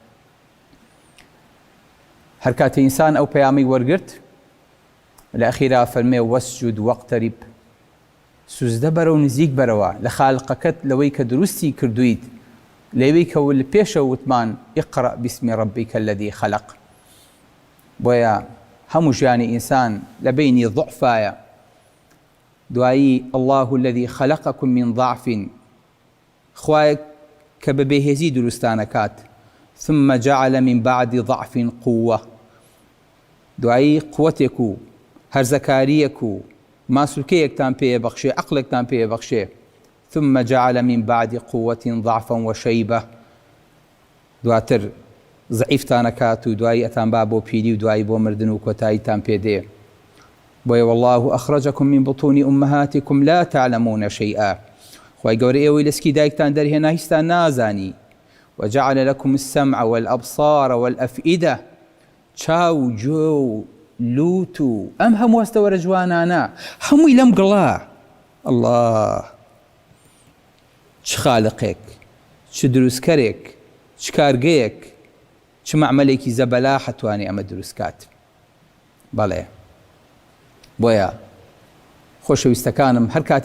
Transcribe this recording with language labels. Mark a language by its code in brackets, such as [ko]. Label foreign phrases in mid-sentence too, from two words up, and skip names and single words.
[ckb] هەر کاتە ئینسان ئەو پەیامی وەرگرت لە ئەخیرا فەرمێ [ar] وەسجود وەقتەریب [ckb] سوزدە بەرە و نزیک بەرەوە لە خالقەکەت لەوەی کە دروستی کردویت لەوەی کە لە پێشە وتمان [ar] ئیقرأ بسمی رەبیکە الەذی خەلەق [ckb] بۆیە هەموو ژیانی ئینسان لە بینی ضعفایە دوایی [ar] الله الذي خلقكم من ضعف [ckb] خوای کە بە بێهێزی دروستانەکات [ar] ثم جعل من بعد ضعف قوة [ckb] دوایی قوتێک و هەرزەکاریەک و ماسوولکەیەکتان پێ بەخشێ عەقڵێکتان پێ بەخشێ [ar] ثم جعل من بعد قوة ضعفا وشيبة [ckb] دواتر ضعیفتانەکات و دوایی ئەتان با بۆ پیری و دوایی بۆ مردن و کۆتاییتان پێدێ بۆیە [ar] والله أخرجكم من بطون أمهاتكم لا تعلمون شيئا [ckb] خوای گەورە ئێوەی لەسکی دایکتان دەرهێنا هیچتان نازانی [ar] وجعل لكم السمع والأبصار والأفئدة [ckb] چاو جۆ لوت و ئەم هەموو هەستەوەرە جوانانە هەمووی لەم گڵا الله چ خالقێک چ دروستکەرێک چ کارگەیەک چ معمەلێکی زەبەلا حەتوانێ ئەمە دروستکات بەڵێ بۆیە خۆشەویستەکانم هەر کاتێ